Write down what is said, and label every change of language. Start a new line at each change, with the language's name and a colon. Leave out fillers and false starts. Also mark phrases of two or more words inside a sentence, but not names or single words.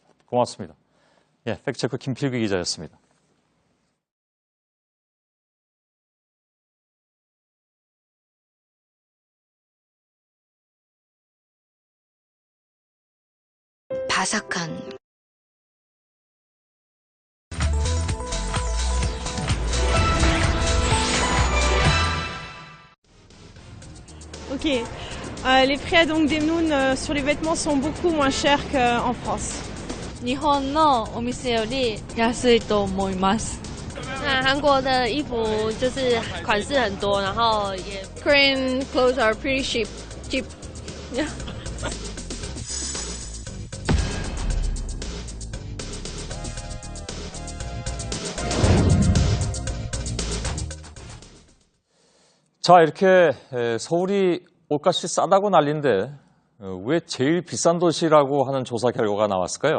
Korean: 고맙습니다. 예, 팩트체크 김필규 기자였습니다. 바삭한 Ok.
French: Les prix donc des Noun sur les vêtements sont beaucoup moins chers qu'en France.
Japanese: 日本のお店より安いと思います。
Chinese: 韩国的衣服就是款式很多，然后也
English: Korean clothes are pretty cheap.
Korean: 자, 이렇게 서울이 옷값이 싸다고 난리인데 왜 제일 비싼 도시라고 하는 조사 결과가 나왔을까요?